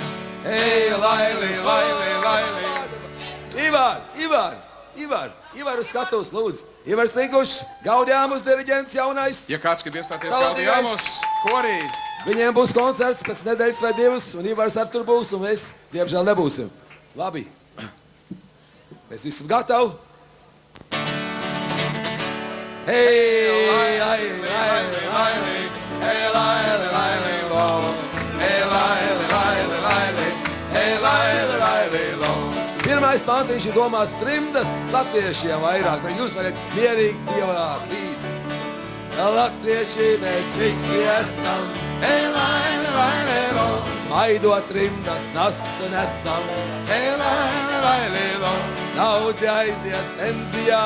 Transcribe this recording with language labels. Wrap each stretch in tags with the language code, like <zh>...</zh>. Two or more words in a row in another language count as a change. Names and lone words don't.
<lv>Hei Laili Laili Laili. Ivar uz skatus, lūdzu. Ivar Sinkušs, Gaudījāmus diriģents jaunais. Ja kāds grib iestāties Gaudījāmus, korī. Viņiem būs koncerts pēc nedēļas vai 2, un Ivars ar tur būs, un mēs, diemžēl, nebūsim. Labi. Mēs visi gatavi. Hei Laili Laili Laili. Hei Laili Laili Laili. Hei Laili Laili Laili. Hei Laili Laili Laili. Pirmais pantiņš ir domāts trimdas latviešiem vairāk, bet jūs varat mierīgi dziedāt līdz. Latvieši mēs visi esam. Hei Laili Laili Laili. Smaidot trimdas nastu nesam. Hei Laili Laili Laili. Daudzi aiziet pensijā.</lv>